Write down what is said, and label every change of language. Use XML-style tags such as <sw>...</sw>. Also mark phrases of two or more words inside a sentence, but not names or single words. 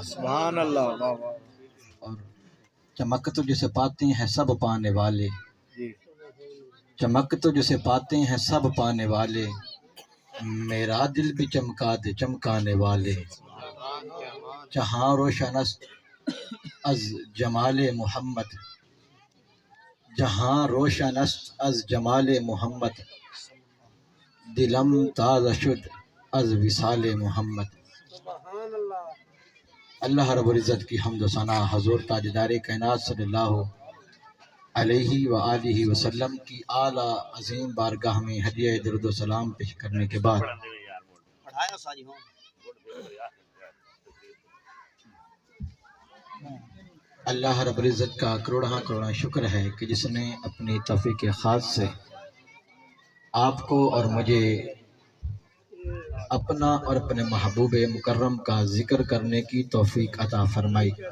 <ar>سبحان اللہ۔</ar> <ur>اور چمک تو جسے پاتے ہیں سب پانے والے، چمک تو جسے پاتے ہیں سب پانے والے، میرا دل بھی چمکا دے چمکانے والے،</ur> <fa>جہاں روشن است از جمال محمد، جہاں روشن است از جمال محمد، دلم تازہ شد از وصال محمد۔</fa> <ur>اللہ رب العزت کی حمد و ثنا حضور تاجدار کائنات صلی اللہ علیہ وآلہ وسلم کی اعلیٰ عظیم بارگاہ میں ہدیہ درود و سلام پیش کرنے کے بعد اللہ رب العزت کا کروڑا کروڑا شکر ہے کہ جس نے اپنی توفیق خاص سے آپ کو اور مجھے اپنا اور اپنے محبوب مکرم کا ذکر کرنے کی توفیق عطا فرمائی۔</ur>